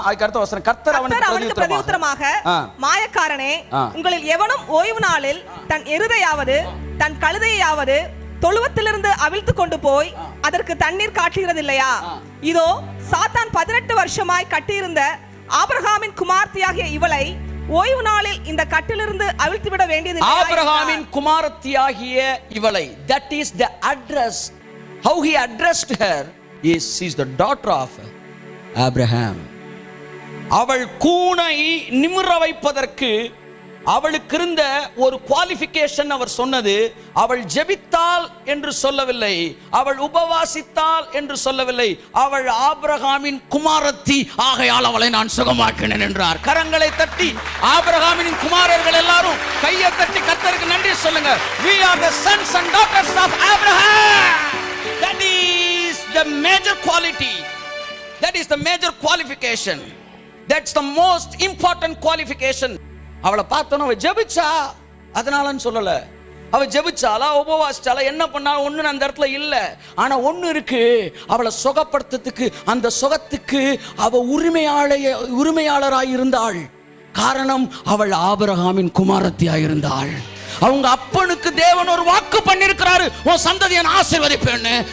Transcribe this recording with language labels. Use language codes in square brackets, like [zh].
[ta] அதுக்கு அடுத்த வசனம், கர்த்தர் அவனுக்கு பிரதியுத்தரமாக, மாயக்காரனே, உங்களில் எவனும் ஓய்வு நாளில் தன் எருதையாவது தன் கழுதையாவது தொழுவத்திலிருந்து அவிழ்த்து கொண்டு போய் அதற்கு தண்ணீர் காட்டுகிறதில்லையா? இதோ சாத்தான் 18 வருஷமாய் கட்டியிருந்த ஆபிரகாமின் குமார்த்தியாகிய இவளை ஓய்வு நாளில் இந்த கட்டிலிருந்து அவிழ்த்து விட வேண்டியது. ஆபிரகாமின் குமாரத்தியாகிய இவளை, [en] that is the address. How he addressed her is, she is the daughter of Abraham. [ta] அவள் கூனை நிமிர வைப்பதற்கு அவளுக்கு இருந்த ஒரு குவாலிஃபிகேஷன் அவர் சொன்னது. அவள் ஜெபித்தாள் என்று சொல்லவில்லை, அவள் உபவாசித்தாள் என்று சொல்லவில்லை, அவள் ஆபிரகாமின் குமாரத்தி, ஆகையால் அவளை நான் சுகமாக்கினேன் என்றார். கரங்களை தட்டி ஆபிரகாமின் குமாரர்கள் எல்லாரும் கையை தட்டி கர்த்தருக்கு நன்றி சொல்லுங்க. [en] We are the sons and daughters of Abraham. That is the major quality. That is the major qualification. That's the most important qualification. [ta] அவளை பார்த்தோன்னா அவள் ஜெபிச்சா, அதனாலன்னு சொல்லலை. அவள் ஜெபிச்சாலா, உபவாசிச்சாலா, என்ன பண்ணாலும் ஒன்று அந்த இடத்துல இல்லை. ஆனால் ஒன்று இருக்கு, அவளை சுகப்படுத்துறதுக்கு, அந்த சுகத்துக்கு அவள் உரிமையாளராய் இருந்தாள். காரணம், அவள் ஆபிரகாமின் குமாரத்தியாய் இருந்தாள். அவங்க அப்பனுக்கு தேவன் ஒரு வாக்கு பண்ணிருக்கிறாரு, உன் சந்ததியை நான் ஆசீர்வதிப்பேன்னு.